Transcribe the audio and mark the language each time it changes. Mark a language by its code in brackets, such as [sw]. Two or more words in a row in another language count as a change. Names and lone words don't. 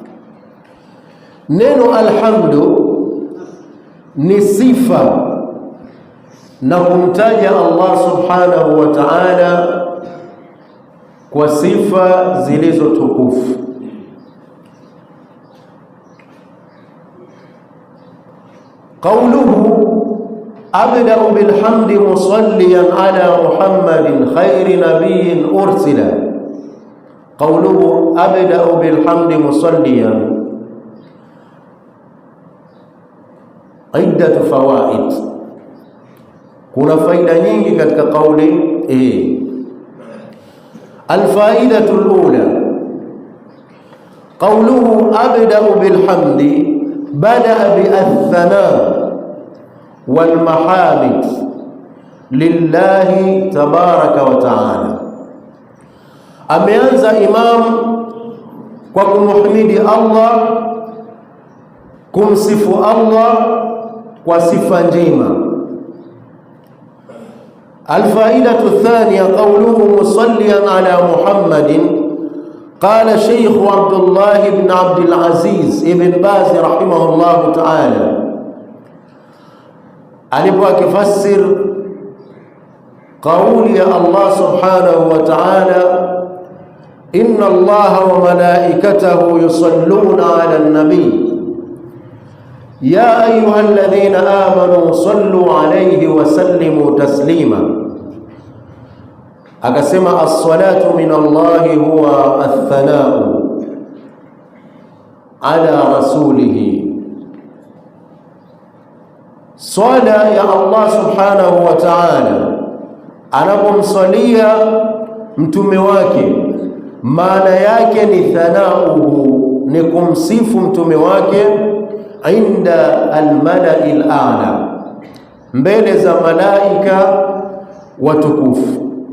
[sw] Neno alhamdu ni sifa na kumtaja Allah [ar] سبحانه وتعالى [sw] kwa sifa zilizo tukufu. [ar] قوله أبدأ بالحمد مصليا على محمد خير نبي أرسلا. قوله أبدأ بالحمد مصليا، عدة فوائد, [sw] kuna faida nyingi katika kauli hii. [ar] الفائدة الأولى، قوله أبدأ بالحمد بدأ بالثناء والمحامد لله تبارك وتعالى. [sw] Ameanza imam kwa kumhimidi Allah, kumsifu Allah kwa sifa njema. [ar] الفائدة الثانية قوله مصليا على محمد. قال الشيخ عبد الله بن عبد العزيز بن باز رحمه الله تعالى, [sw] alipo akifasir qawli ya Allah [ar] سبحانه وتعالى، إن الله وملائكته يصلون على النبي يا أيها الذين آمنوا صلوا عليه وسلموا تسليما. Akasema الصلاة من الله هو الثناء على رسوله. [sw] Swala ya Allah [ar] سبحانه وتعالى [sw] anapomsalia mtume wake, maana yake ni thanauhu, ni kumsifu mtume wake [ar] عند الملأ الأعلى, [sw] mbele za malaika watukufu.